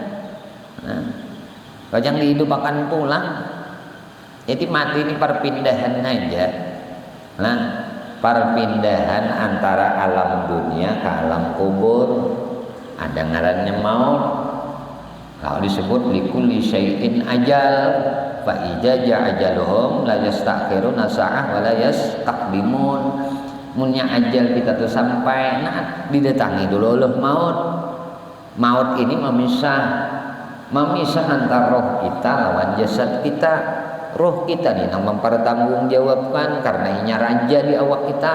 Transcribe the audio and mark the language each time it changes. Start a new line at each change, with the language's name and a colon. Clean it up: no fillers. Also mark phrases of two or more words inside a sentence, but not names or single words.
Banjar: Pacang hidup akan pulang. Jadi mati ini perpindahan aja. Nah, perpindahan antara alam dunia ke alam kubur. Ada ngarannya maut. Kalau disebut
Arabic: لكل شيء أجل، فإذا جاء أجلهم لا يستأخرون ساعة ولا يستقدمون.
Banjar: Munnya ajal kita tuh sampai, nah didatangi dulu loh maut. Maut ini memisah antara roh kita lawan jasad kita. Roh kita nih yang mempertanggungjawabkan karena inya raja di awak kita.